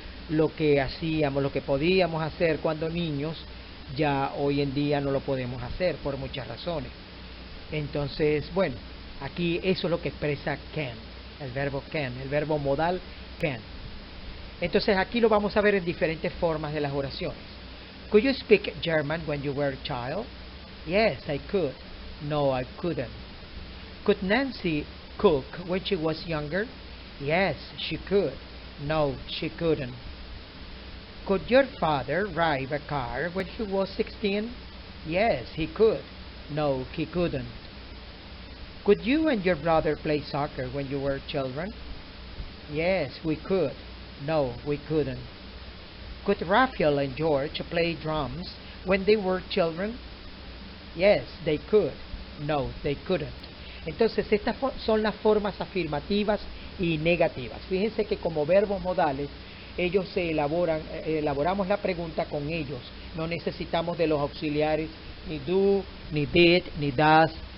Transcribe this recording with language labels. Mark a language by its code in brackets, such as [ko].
[es] Lo que hacíamos, lo que podíamos hacer cuando niños, ya hoy en día no lo podemos hacer por muchas razones. Entonces, bueno, aquí eso es lo que expresa can, el verbo modal can. Entonces aquí lo vamos a ver en diferentes formas de las oraciones. [en] Could you speak German when you were a child? Yes, I could. No, I couldn't. Could Nancy cook when she was younger? Yes, she could. No, she couldn't. Could your father drive a car when he was 16? Yes, he could. No, he couldn't. Could you and your brother play soccer when you were children? Yes, we could. No, we couldn't. Could Raphael and George play drums when they were children? Yes, they could. No, they couldn't. [es] Entonces, estas son las formas afirmativas y negativas. Fíjense que como verbos modales, ellos se elaboramos la pregunta con ellos. No necesitamos de los auxiliares ni do, ni did, ni does.